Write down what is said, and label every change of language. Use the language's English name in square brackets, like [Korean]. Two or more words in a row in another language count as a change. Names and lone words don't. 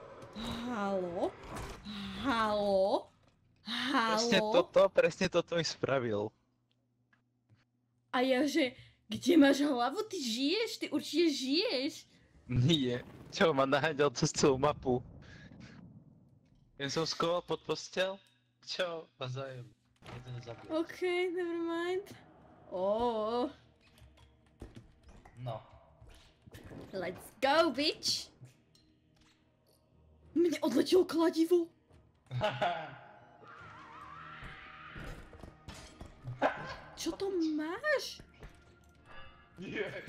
[Slovak] Presne toto mi spravil. A ja, že, kde máš hlavu? Ty žiješ? Ty určite žiješ. Nie. Čo, ma naháňal cez celú mapu. Ja som skoval pod postel. Čo? A zajem. Jeden zabil. [English] OK, never mind. Oh. [Slovak] No. [English] Let's go, bitch! [Slovak] Mne odletelo kladivo. Čo to máš? Nie.